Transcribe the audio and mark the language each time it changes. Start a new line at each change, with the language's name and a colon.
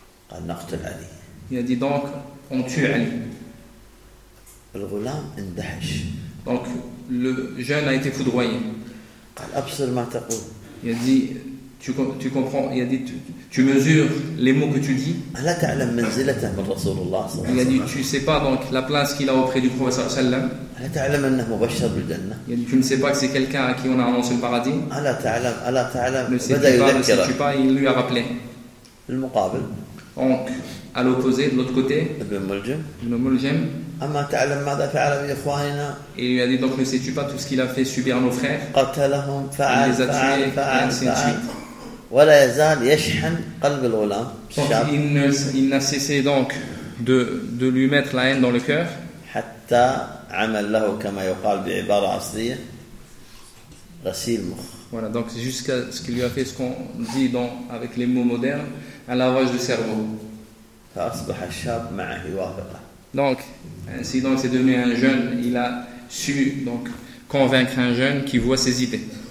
Arabic: قال نقتل علي.
French: Il a dit donc on tue Ali.
Arabic: الغلام اندهش.
French: Donc le jeune a été foudroyé.
Arabic: قال أبصر ما تقول.
French: Il a dit tu comprends, il a dit tu mesures les mots que tu dis.
Arabic: ألا تعلم منزلته من رسول الله صلى الله عليه وسلم.
French: Il a dit tu sais pas donc la place qu'il a auprès du prophète
Arabic: صلى الله عليه وسلم. ألا تعلم أنه مبشر بالجنة.
French: Il a dit tu ne sais pas que c'est quelqu'un à qui on a annoncé le paradis.
Arabic: ألا تعلم.
French: Ne sais-tu pas, il lui a rappelé.
Arabic: المقابل.
French: Donc à l'opposé de l'autre côté. Ibn Muljim.
Arabic: أما تعلم ماذا فعل بإخواننا؟
French: Il lui a dit donc ne sais-tu pas tout ce qu'il a fait subir à nos frères؟
Arabic: قتلهم فعل
French: les a tués,
Arabic: فعل. ولا يزال يشحن قلب الغلام.
French: Il n'a cessé donc de lui mettre la haine dans le cœur.
Arabic: حتى عمل له كما يقال بعبارة عصرية غسيل مخ.
French: Voilà donc jusqu'à ce qu'il lui a fait ce qu'on dit dans avec les mots modernes un lavage de cerveau.
Arabic: فأصبح الشاب معه واثقة.
French: Donc, ainsi donc, c'est devenu un jeune. Il a su donc convaincre un jeune qui voit ses idées.